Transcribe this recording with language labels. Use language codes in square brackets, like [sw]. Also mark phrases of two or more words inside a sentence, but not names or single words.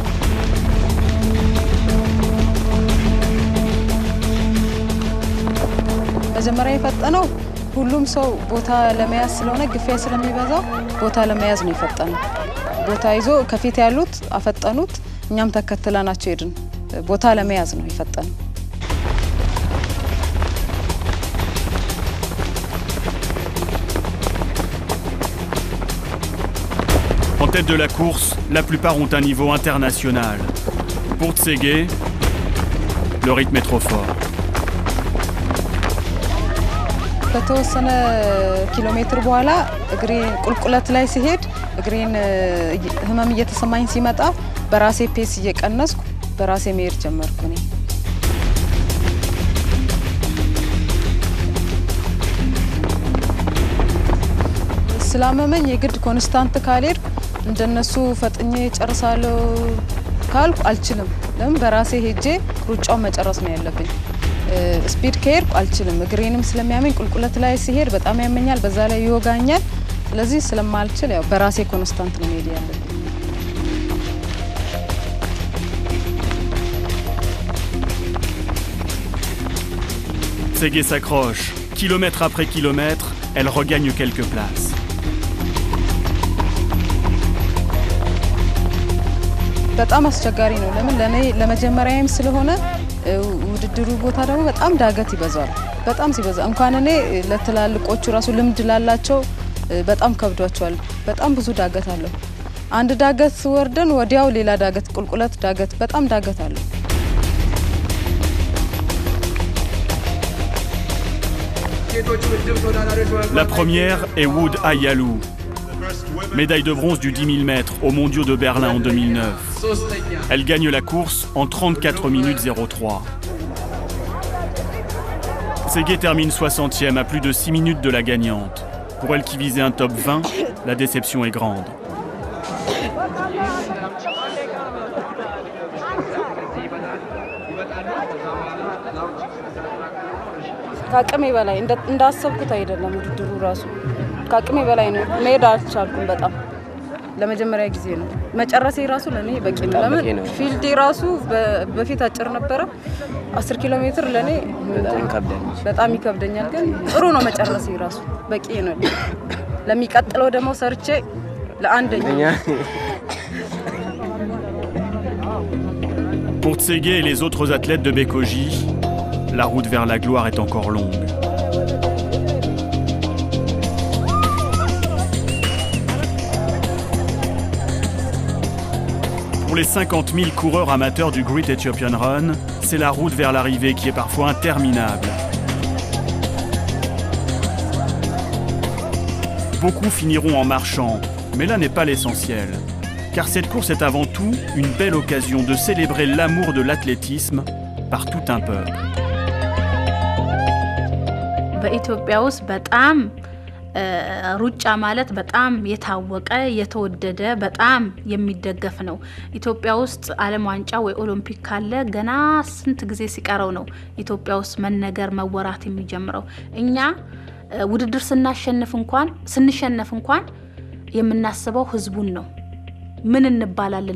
[am] መጀመሪያ የፈጠነው ሁሉም ሰው ቦታ ለመያዝ ስለሆነ ግፊያ ስለሚበዛው ቦታ ለመያዝ ነው የፈጠነው። ቦታ ይዞ ከፊት ያሉት አፈጠኑት፣ እኛም ተከትለናቸው ሄድን። ቦታ ለመያዝ ነው የፈጠነው። [fr] En tête de la course, la plupart ont un niveau international. Pour Tsegay, le rythme est trop fort. [am] ከተወሰነ ኪሎ ሜትር በኋላ እግሬ ቁልቁለት ላይ ሲሄድ እግሬን ህመም እየተሰማኝ ሲመጣ በራሴ ፔስ እየቀነስኩ በራሴ መሄድ ጀመርኩ እኔ። ስላመመኝ የግድ ኮንስታንት ካልሄድኩ እንደነሱ ፈጥኜ ጨርሳለሁ ካልኩ አልችልም። ለምን በራሴ ሄጄ ሩጫው መጨረስ ነው ያለብኝ። ስፒድ ከሄድኩ አልችልም። እግሬንም ስለሚያመኝ ቁልቁለት ላይ ሲሄድ በጣም ያመኛል፣ በዛ ላይ ይወጋኛል። ስለዚህ ስለማልችል ያው በራሴ ኮንስታንት ነው መሄድ ያለብኝ። [fr] Ségué s'accroche. Kilomètre après kilomètre, elle regagne quelques places. [am] በጣም አስቸጋሪ ነው። ለምን ለኔ ለመጀመሪያዬም ስለሆነ ውድድሩ ቦታ ደግሞ በጣም ዳገት ይበዛል። በጣም ሲበዛ እንኳን እኔ ለትላልቆቹ ራሱ ልምድ ላላቸው በጣም ከብዷቸዋል። በጣም ብዙ ዳገት አለው። አንድ ዳገት ወርደን ወዲያው ሌላ ዳገት፣ ቁልቁለት ዳገት፣ በጣም ዳገት አለው። [fr] La première est Wood Ayalou, médaille de bronze du 10 000 mètres aux Mondiaux de Berlin en 2009. Elle gagne la course en 34 minutes 03. Ségué termine 60e à plus de 6 minutes de la gagnante. Pour elle qui visait un top 20, la déception est grande. [am] ከአቅሜ በላይ እንዳሰብኩት አይደለም ውድድሩ ራሱ ከአቅሜ በላይ ነው። መሄድ አልቻልኩም። በጣም ለመጀመሪያ ጊዜ ነው መጨረሴ ራሱ ለኔ በቂ ነው። ለምን ፊልዴ ራሱ በፊት አጭር ነበረ። 10 ኪሎ ሜትር ለኔ በጣም ይከብደኛል፣ ግን ጥሩ ነው መጨረሴ ራሱ በቂ ነው። ለሚቀጥለው ደግሞ ሰርቼ ለአንደኛ [fr] Pour Ségué et les autres athlètes de Békoji, la route vers la gloire est encore longue. Pour les 50 000 coureurs amateurs du Great Ethiopian Run, c'est la route vers l'arrivée qui est parfois interminable. Beaucoup finiront en marchant, mais là n'est pas l'essentiel. Car cette course est avant tout une belle occasion de célébrer l'amour de l'athlétisme par tout un peuple. [am] በኢትዮጵያ ውስጥ በጣም ሩጫ ማለት በጣም የታወቀ የተወደደ በጣም የሚደገፍ ነው። ኢትዮጵያ ውስጥ ዓለም ዋንጫ ወይ ኦሎምፒክ ካለ ገና ስንት ጊዜ ሲቀረው ነው ኢትዮጵያ ውስጥ መነገር መወራት የሚጀምረው። እኛ ውድድር ስንሸነፍ እንኳን የምናስበው ህዝቡን ነው። ምን እንባላለን?